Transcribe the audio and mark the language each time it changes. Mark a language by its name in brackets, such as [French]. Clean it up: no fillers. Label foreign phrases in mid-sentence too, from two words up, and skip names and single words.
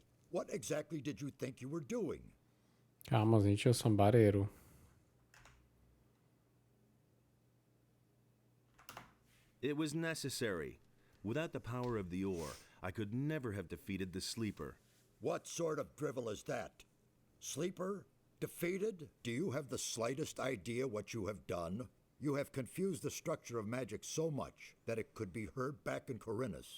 [English] What exactly did you think you were doing? [Slovak] Kámo, zničil som bariéru. [English] It was necessary. Without the power of the ore, I could never have defeated the Sleeper. What sort of drivel is that? Sleeper? Defeated? Do you have the slightest idea what you have done? You have confused the structure of magic so much that it could be heard back in Corinus.